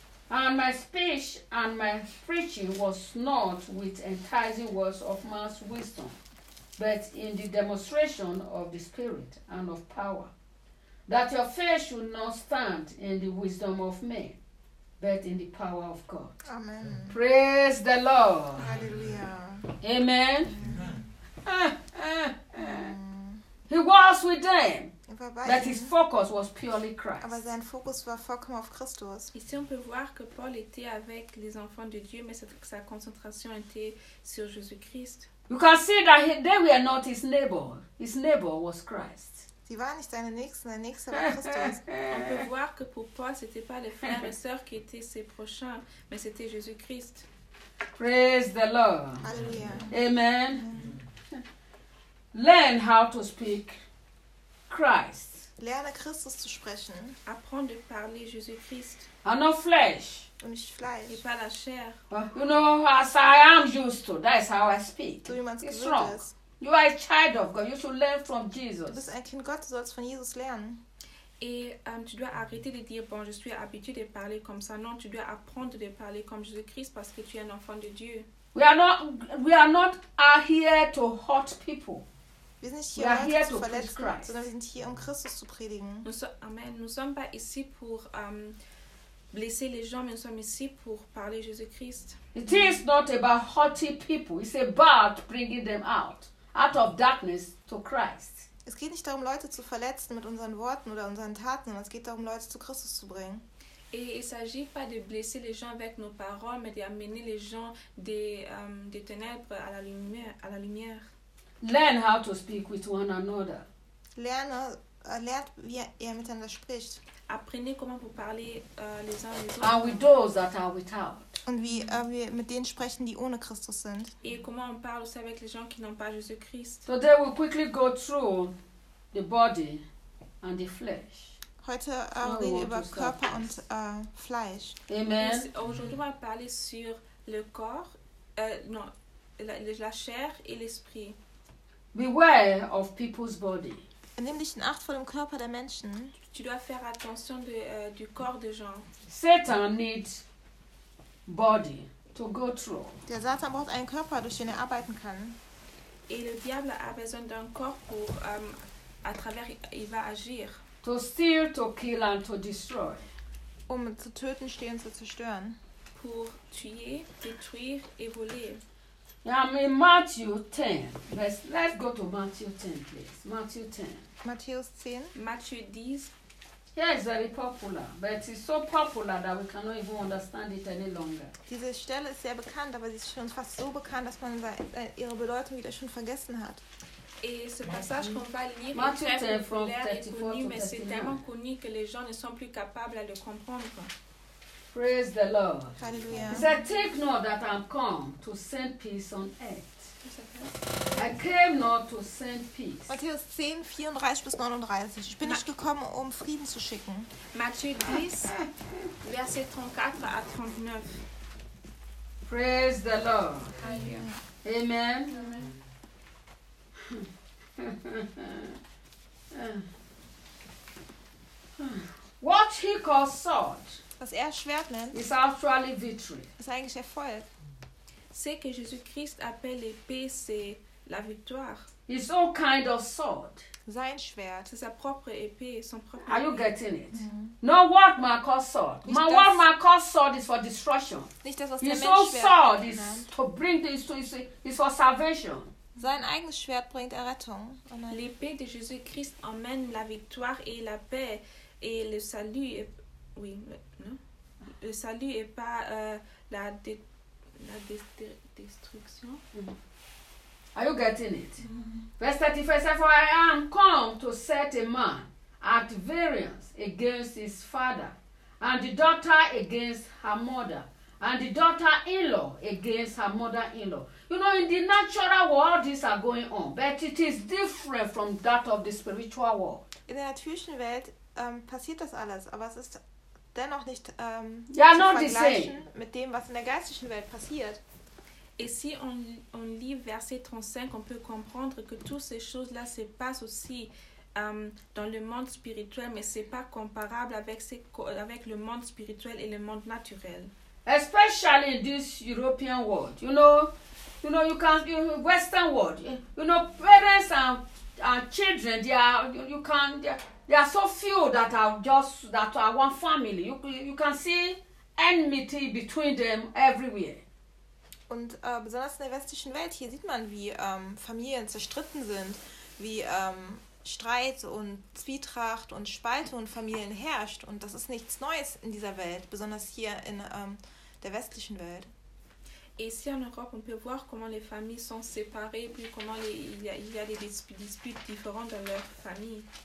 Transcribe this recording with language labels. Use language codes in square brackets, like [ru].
[en] And my speech and my preaching was not with enticing words of man's wisdom, but in the demonstration of the Spirit and of power, that your faith should not stand in the wisdom of men, but in the power of God. Amen. Praise the Lord. Hallelujah. Amen. Amen. He was with them, but his focus was purely Christ. [de] Aber sein Fokus war vollkommen auf Christus. [fr] Ici on peut voir que Paul était avec les enfants de Dieu, mais sa concentration était sur Jésus-Christ. [en] You can see that they were not his neighbor. His neighbor was Christ. [de] Sie waren nicht seine Nächsten, sein Nächster war Christus. [fr] On peut voir que pour Paul, c'était pas les frères et sœurs qui étaient ses prochains, mais c'était Jésus-Christ. [en] Praise the Lord. Hallelujah. Amen. Amen. Learn how to speak Christ. [de] Lerne Christus zu sprechen. [fr] Apprends de parler Jésus-Christ. [en] And not flesh. [de] Und nicht Fleisch. [fr] Et pas la chair. [en] You know, as I am used to, that is how I speak. [de] So, wie man's gewohnt ist. [en] Wrong. You are a child of God. You should learn from Jesus. [de] Du bist ein Kind Gottes, sollst von Jesus lernen. [fr] Et tu dois arrêter de dire, bon, je suis habitué de parler comme ça. Non, tu dois apprendre de parler comme Jésus-Christ parce que tu es un enfant de Dieu. [en] We are not here to hurt people. [de] Wir sind nicht hier, um Leute zu verletzen, sondern wir sind hier, um Christus zu predigen. [en] Amen. [fr] Nous sommes pas ici pour blesser les gens, mais nous sommes ici pour parler Jésus-Christ. [en] It is not about haughty people. It's about bringing them out of darkness to Christ. [de] Es geht nicht darum, Leute zu verletzen mit unseren Worten oder unseren Taten, sondern es geht darum, Leute zu Christus zu bringen. [fr] Et il s'agit pas de blesser les gens avec nos paroles, mais d'amener les gens des ténèbres à la lumière. [en] Learn how to speak with one another. [de] Lernt, wie ihr miteinander spricht. [fr] Apprenez comment vous parlez les uns les autres. [en] And with those that are without. [de] Und wie wir mit denen sprechen, die ohne Christus sind. [fr] Et comment on parle aussi avec les gens qui n'ont pas Jésus-Christ. [en] So they will quickly go through the body and the flesh. [de] Heute reden wir über Körper und Fleisch. [en] Amen. [fr] Aujourd'hui, on va parler sur le corps, la chair et l'esprit. [en] Beware of people's body. [de] Nimm dich in Acht vor dem Körper der Menschen. [fr] Tu dois faire attention du corps des gens. [en] Satan needs body to go through. [de] Der Satan braucht einen Körper, durch den arbeiten kann. [fr] Et le diable a besoin d'un corps pour à travers il va agir. [en] To steal, to kill and to destroy. [de] Um zu töten, stehen, zu zerstören. [fr] Pour tuer, détruire et voler. [en] I'm in Matthew 10. Let's go to Matthew 10, please. Matthew 10. Matthew 10. Matthew 10. Yeah, it's very popular, but it's so popular that we cannot even understand it any longer. Diese Stelle ist sehr bekannt, aber sie ist schon fast so bekannt, dass man ihre Bedeutung wieder schon vergessen hat. Et ce passage qu'on va lire est très populaire et connu, mais c'est tellement connu que les gens ne sont plus capables à le comprendre. Praise the Lord. Hallelujah. He said, take note that I'm come to send peace on earth. I came not to send peace. [de] Matthäus 10, 34 bis 39. Ich bin nicht gekommen, um Frieden zu schicken. [fr] Matthieu 10, verset 34 à 39. [en] Praise the Lord. Hallelujah. Amen. Amen. What he calls sword, [de] was er Schwert nennt, [en] is actually victory. [de] Ist eigentlich Erfolg. [fr] Ce que Jésus-Christ appelle l'épée, c'est la victoire. [en] His own kind of sword. [de] Sein Schwert, [fr] sa propre épée, son propre. [en] Are you getting it? Mm-hmm. No, what man calls sword. My what man calls sword is for destruction. [de] Nicht das, was [en] his [de] der Mensch [en] own sword is to bring this to is for salvation. [de] Sein eigenes Schwert bringt Errettung. [fr] L'épée de Jésus-Christ emmène la victoire et la paix et le salut. Et, oui, non? Le salut et pas la destruction. [en] Mm. Are you getting it? Mm. Verse 35, for I am come to set a man at variance against his father, and the daughter against her mother, and the daughter-in-law against her mother-in-law. You know, in the natural world, these are going on, but it is different from that of the spiritual world. [de] In der natürlichen Welt passiert das alles, aber es ist dennoch nicht zu vergleichen mit dem, was in der geistlichen Welt passiert. [fr] Et si on lit verset 35, on peut comprendre que toutes ces choses-là se passent aussi dans le monde spirituel, mais c'est pas comparable avec le monde spirituel et le monde naturel. [en] Especially in this European world, you know, you can in Western world, you know, parents and children, they are so few that are one family. You can see enmity between them everywhere. [de] Und besonders in der westlichen Welt hier sieht man, wie Familien zerstritten sind, wie Streit und Zwietracht und Spaltung in Familien herrscht. Und das ist nichts Neues in dieser Welt, besonders hier in der westlichen Welt. [fr] Et ici en Europe, on peut voir comment les familles sont séparées, puis comment il y a des disputes différentes dans leur famille.